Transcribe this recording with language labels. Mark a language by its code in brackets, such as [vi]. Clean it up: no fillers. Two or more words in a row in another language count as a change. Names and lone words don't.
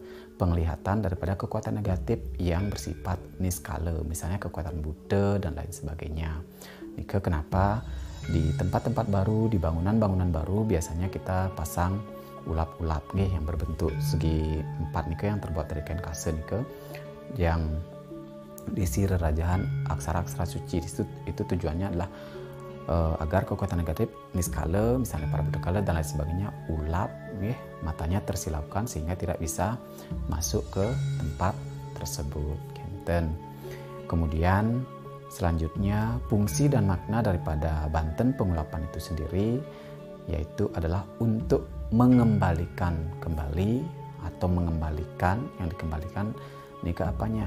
[id] Penglihatan daripada kekuatan negatif yang bersifat niskala, misalnya kekuatan Buddha dan lain sebagainya. Nika kenapa di tempat-tempat baru, di bangunan-bangunan baru biasanya kita pasang ulap-ulap nih yang berbentuk segi empat nika yang terbuat dari kain kase nika yang diisi rerajahan aksara-aksara suci. Itu tujuannya adalah agar kekuatan negatif niskala, misalnya para Buddha dan lain sebagainya, ulap matanya tersilaukan sehingga tidak bisa masuk ke tempat tersebut. Kemudian selanjutnya fungsi dan makna daripada Banten Pengulapan itu sendiri yaitu adalah untuk mengembalikan kembali atau mengembalikan, yang dikembalikan ini ke apanya?